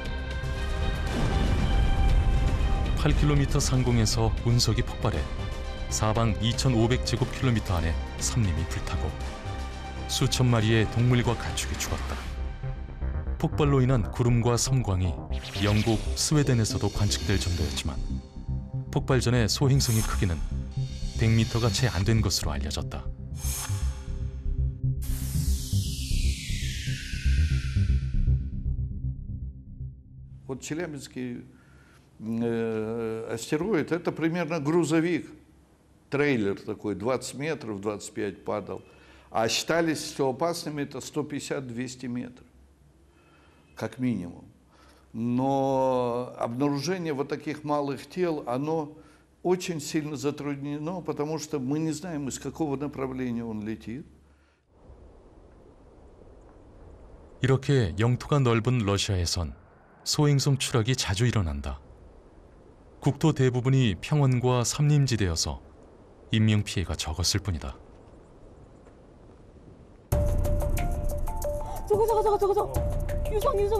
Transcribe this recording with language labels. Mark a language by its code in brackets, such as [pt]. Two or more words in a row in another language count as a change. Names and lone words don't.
[ko] 8km 상공에서 운석이 폭발해 사방 2,500제곱킬로미터 안에 삼림이 불타고 수천 마리의 동물과 가축이 죽었다. 폭발로 인한 구름과 섬광이 영국, 스웨덴에서도 관측될 정도였지만 폭발 전의 소행성의 크기는 100m가 채 안 된 것으로 알려졌다. [ru] Вот Челябинский астероид — это примерно грузовик, трейлер такой, 20 метров, 25 падал. А считались, что опасными это 150-200 метров, как минимум. Но обнаружение вот таких малых тел, оно очень сильно затруднено, потому что мы не знаем, из какого направления он летит. [ko] 이렇게 영토가 넓은 러시아에선 소행성 추락이 자주 일어난다. 국토 대부분이 평원과 삼림지대여서 인명피해가 적었을 뿐이다. 저거. 유성.